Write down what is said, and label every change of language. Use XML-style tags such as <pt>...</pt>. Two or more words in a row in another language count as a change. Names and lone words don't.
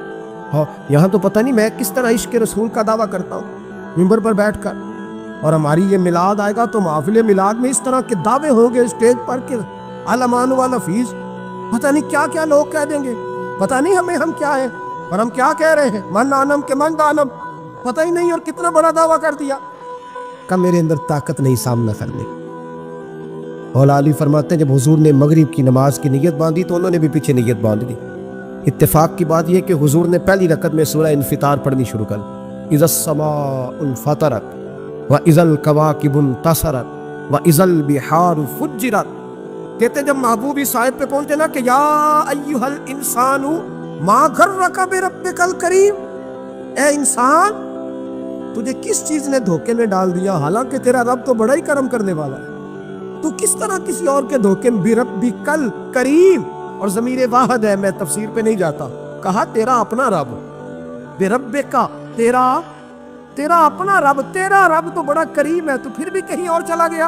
<hi>हाँ, यहाँ तो पता नहीं मैं किस तरह इश्क रसूल का दावा करता हूँ मिंबर पर बैठकर, और हमारी ये मिलाद आएगा तो महफिल मिलाद में इस तरह के दावे होंगे स्टेज पर कि आलमान वाला फीस, पता नहीं क्या क्या लोग कह देंगे, पता नहीं हमें हम क्या हैं और हम क्या कह रहे हैं,</hi> <fa>من آنم که من دانم,</fa> <hi>पता ही नहीं, और कितना बड़ा दावा कर दिया। का मेरे अंदर ताकत नहीं सामना करने। मौला अली फरमाते हैं जब हुजूर ने मगरिब की नमाज की नीयत बांधी तो उन्होंने भी पीछे नीयत बांध दी। इत्तेफाक की बात यह कि हुजूर ने पहली रकत में सूरह इन्फितार पढ़नी शुरू कर,</hi> <ar>إذا السماء انفطرت وإذا الكواكب انتثرت وإذا البحار فجرت.</ar> <hi>कहते जब महबूबी साहिब पे पहुंचे ना कि</hi> <ar>يا أيها الإنسان ما غرك بربك الكريم,</ar> <hi>ए इंसान तुझे किस चीज ने धोखे में डाल दिया, हालांकि तेरा रब तो बड़ा ही करम करने वाला है, तू किस तरह किसी और के धोखे में,</hi> <ar>بربك الكريم,</ar> <hi>और ज़मीर वाहिद है, मैं तफसीर पे नहीं जाता, कहा तेरा अपना रब, बेरब्बे का तेरा अपना रब, तेरा रब तो बड़ा करीम है, तो फिर भी कहीं और चला गया।</hi>